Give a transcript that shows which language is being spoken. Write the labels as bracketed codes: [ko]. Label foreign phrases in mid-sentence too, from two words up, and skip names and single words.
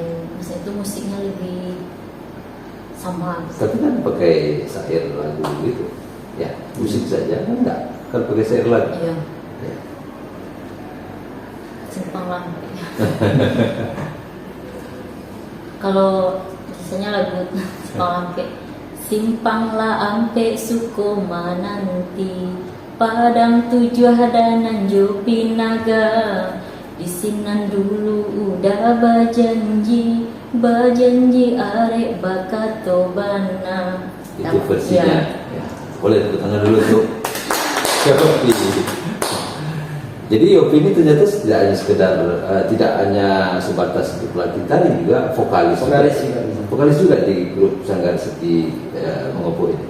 [id] Maksudnya itu musiknya lebih sama. Tapi kan pakai syair lagu gitu. Ya, musik saja kan enggak. Kan pakai syair lagu. Iya, Ya. simpang lampe. Kalau biasanya lagu [min] simpang lampe, simpanglah ampe suku mananti, padang tujuh hadanan jopi naga, di sinan dulu udah bajanji arek bakato bana. [id] Itu versinya. Ya. Boleh tepuk tangan dulu tuh. Yopi. Jadi Yopi ini ternyata tidak hanya sekedar tidak hanya sebatas untuk pelatih tari, juga vokalis. Vokalis juga bisa. Vokalis juga di grup Sanggar Seti Mengopo ini.